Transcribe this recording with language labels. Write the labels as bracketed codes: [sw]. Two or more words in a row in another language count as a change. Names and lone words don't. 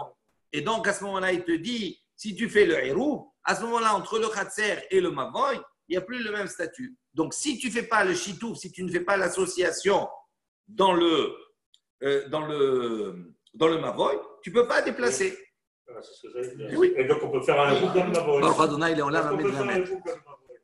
[fr] Et donc, à ce moment-là, il te dit, si tu fais le hérouv, à ce moment-là, entre le khatser et le mavoy, il n'y a plus le même statut. Donc, si tu ne fais pas le chitouf, si tu ne fais pas l'association dans le mavoy, tu ne peux pas déplacer. Oui. Et donc, on peut faire un hérouv dans le mavoy. [he] ברוך אדוני, [fr] il est en l'air,